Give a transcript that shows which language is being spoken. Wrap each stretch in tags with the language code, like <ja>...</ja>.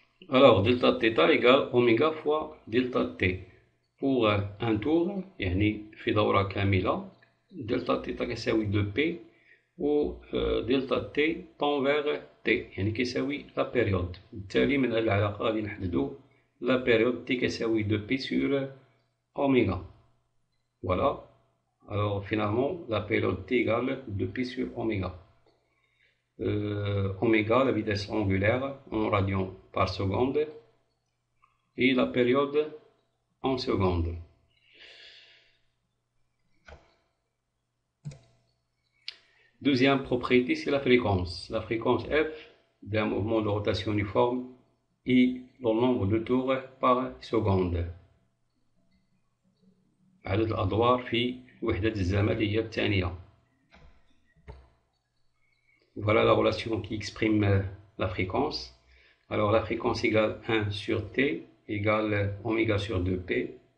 <fr>Alors delta θ égale oméga fois delta t. Pour un tour</fr> <ar>يعني في دورة كاملة</ar> <fr>delta θ كيساوي 2p و delta t tend vers t</fr> <ar>يعني كيساوي</ar> <fr>la période.</fr> <ar>بالتالي من هذه العلاقة غادي نحددو</ar> <fr>la période t</fr> <ar>كيساوي 2p</ar> <fr>sur oméga. Voilà. Alors finalement la période t égale 2p sur oméga. Oméga, la vitesse angulaire en radians par seconde, et la période en secondes. Deuxième propriété, c'est la fréquence. La fréquence f d'un mouvement de rotation uniforme est le nombre de tours par seconde.</fr> <ar>عدد الأدوار في وحدة الزمن هي الثانية.</ar> <fr>Voilà la relation qui exprime la fréquence. Alors la fréquence égale 1 sur t égale oméga sur 2p.</fr>